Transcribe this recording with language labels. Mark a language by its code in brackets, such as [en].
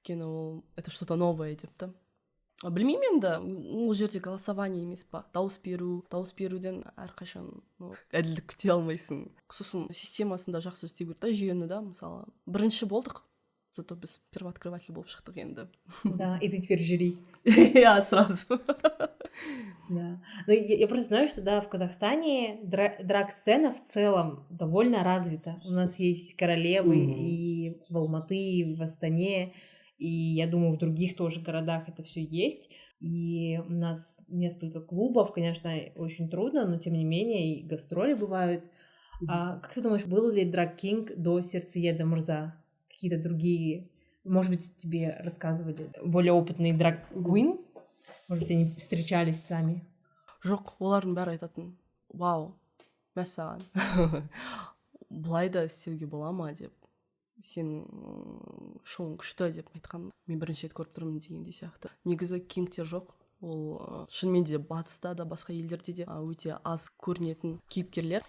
[kk] Өйткені ол [ru] это что-то новое [kk] депті. Білмеймін енді, ол жерде голосование емес па, дауыс беруден әрқашан әділдік күте алмайсың. Сосын системасында жақсы істеу керек та, жүйені да, мысалы бірінші болдық, зато біз первооткрыватель болып шықтық енді. [ru] Да, и ты теперь в жюри. Я сразу. Да. Но я просто знаю, что да, в Казахстане драг-сцена в целом довольно развита. У нас есть королевы и в Алматы, и в Астане, и я думаю, в других тоже городах это все есть. И у нас несколько клубов, конечно, очень трудно, но тем не менее и гастроли бывают. А как ты думаешь, был ли Drag King до Сердцееда Мырза? Какие-то другие, может быть, тебе рассказывали более опытные Drag Queen? Может быть, они встречались сами? [kk] Жоқ, олардың бәрі айтатын, вау, мәссаған. Бұлай да істеуге бола ма деп. Сен шоуың күшті деп айтқан. Мен бірінші рет көріп тұрмын дегендей сияқты. Негізі кингтер жоқ. Ол шынымен де батыста да басқа елдерде де өте аз көрінетін кейіпкерлер.